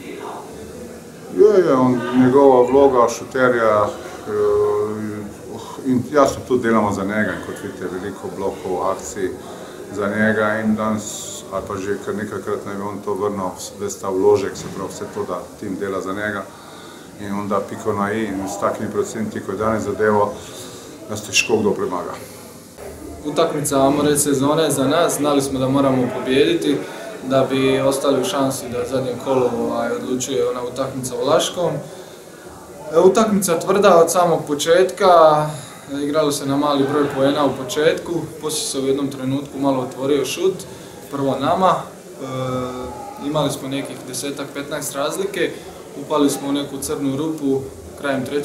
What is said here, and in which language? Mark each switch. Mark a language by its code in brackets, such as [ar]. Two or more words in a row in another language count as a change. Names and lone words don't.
[sl] Njegova vloga šuterja in jasno tudi delamo za njega, in kot vidite, veliko blokov, akcij za njega in danes, ali pa že kar nekajkrat naj bi on to vrnil, ves ta vložek, se pravi vse to, da tim dela za njega in onda piko na i in s takimi procenti, ko je danes zadevo, nas težko kdo premaga. [hr] Utakmica, ajmo reći, sezone za nas, znali smo da moramo pobijediti da bi ostali u šansi da zadnje kolo odlučuje ona utakmica u Laškom. Utakmica tvrda od samog početka, igralo se na mali broj poena u početku, poslije se u jednom trenutku malo otvorio šut, prvo nama, imali smo nekih 10-15 razlike, upali smo u neku crnu rupu krajem 3.